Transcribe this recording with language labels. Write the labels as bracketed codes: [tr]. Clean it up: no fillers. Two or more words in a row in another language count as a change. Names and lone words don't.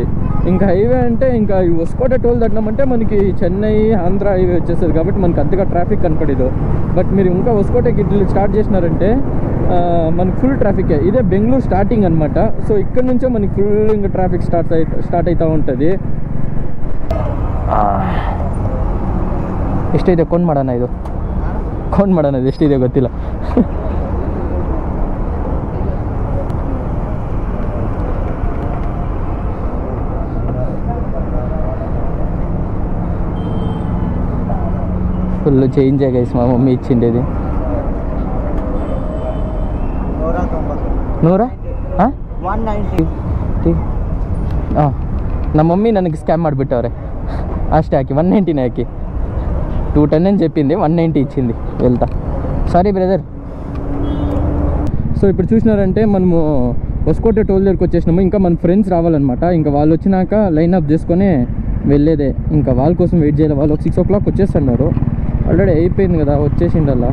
[te] ఇంకా హైవే అంటే ఇంకా ఈ ఒస్కోటే టోల్ దట్టినామంటే మనకి చెన్నై ఆంధ్ర హైవే వచ్చేస్తుంది కాబట్టి మనకి అంతగా ట్రాఫిక్ కనపడదు. బట్ మీరు ఇంకా ఒస్కోటేకి ఇట్లా స్టార్ట్ చేసినారంటే మనకి ఫుల్ ట్రాఫికే. ఇదే బెంగళూరు స్టార్టింగ్ అనమాట. సో ఇక్కడ నుంచే మనకి ఫుల్ ఇంకా ట్రాఫిక్ స్టార్ట్ అవుతూ ఉంటుంది. [kn] ಎಷ್ಟಿದೆ ಕೊಂಡು ಮಾಡೋಣ ಇದು ಕೊಂಡು ಮಾಡೋಣ ಇದು ಎಷ್ಟಿದೆ ಗೊತ್ತಿಲ್ಲ. [te] ఫుల్ చేంజ్ గైస్. మా మమ్మీ ఇచ్చిండేది 190. [kn] ನಮ್ಮ ಮಮ್ಮಿ ನನಗೆ ಸ್ಕ್ಯಾಮ್ ಮಾಡಿಬಿಟ್ಟವ್ರೆ ಅಷ್ಟೇ ಹಾಕಿ 190 ಹಾಕಿ 210 [te] అని చెప్పింది, 190 ఇచ్చింది. వెళ్తా. సారీ బ్రదర్. సో ఇప్పుడు చూసినారంటే మనము ఒస్కోటే టోల్ దగ్గరికి వచ్చేసినాము. ఇంకా మన ఫ్రెండ్స్ రావాలన్నమాట. ఇంకా వాళ్ళు వచ్చినాక లైన్అప్ చేసుకొని వెళ్ళేదే. ఇంకా వాళ్ళ కోసం వెయిట్ చేయాలి. వాళ్ళు 6 o'clock వచ్చేస్తున్నారు. ఆల్రెడీ అయిపోయింది కదా, వచ్చేసిండల్లా.